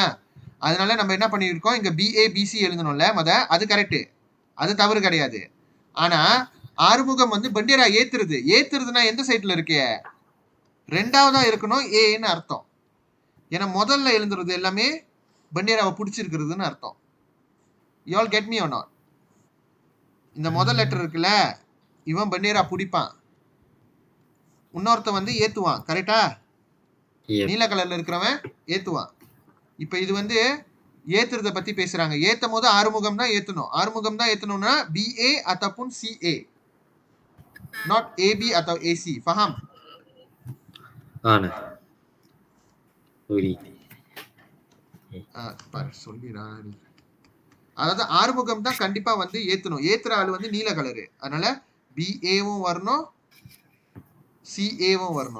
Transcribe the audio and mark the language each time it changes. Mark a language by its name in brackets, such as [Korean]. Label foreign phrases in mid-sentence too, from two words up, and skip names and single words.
[Tamil] அதனால நம்ம என்ன பண்ணியிருக்கோம், இங்க BA BC எழுதணும்ல, அது கரெக்ட், அது தவறு கிடையாது. ஆனா ஆறுமுகம் வந்து பண்டீரா ஏத்துறதுன்னா எந்த சைட்ல இருக்கு? 2வதா இருக்கணும் ஏன்னு அர்த்தம். ஏன்னா முதல்ல எழுதுறது எல்லாமே பண்டீராவை பிடிச்சிருக்கிறதுன்னு அர்த்தம். [English] you all get me or not? [Tamil] இந்த முதல் லெட்டர் இருக்குல்ல, இவன் பண்டீரா பிடிப்பான், இன்னொருத்த வந்து ஏத்துவான். கரெக்டா? நீல கலர்ல இருக்கிறவன் ஏத்துவான். இப்ப இது வந்து ஏத்துறத பத்தி பேசுறாங்க. ஏத்தும் போது ஆறுமுகம் தான் ஏத்தணும். ஆறுமுகம் தான் ஏத்தணும்னா [Malay] BA ataupun CA, not AB atau AC. Faham? [Tamil] ஆனா புரியுது. பாரு சொல்லிடுறேன். அதாவது ஆறுமுகம் தான் கண்டிப்பா வந்து ஏத்தணும். ஏத்துற ஆள் வந்து நீல கலரு. அதனால BAவும் வரணும், CAவும் வரணும்.